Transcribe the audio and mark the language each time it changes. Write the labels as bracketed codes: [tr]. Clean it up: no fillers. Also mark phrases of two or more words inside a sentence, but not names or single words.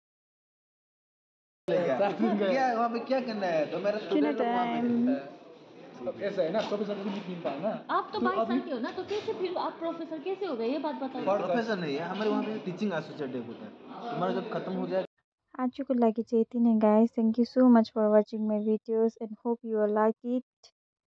[hi] क्या वहाँ पे क्या करना है? तो मेरा स्टूडेंट ऐसा है ना, प्रोफेसर को लिख नहीं पाए ना। आप तो बाईस साल के हो ना, तो कैसे फिर आप प्रोफेसर कैसे हो गए, ये बात बताओ। प्रोफेसर नहीं है, हमारे वहाँ पे [en] teaching associate [hi] होता है, तुम्हारा जब खत्म हो जाए। [ne] आजको लागि चाहिँ यति नै गाइस. [en] Thank you so much for watching my videos and hope you will like it.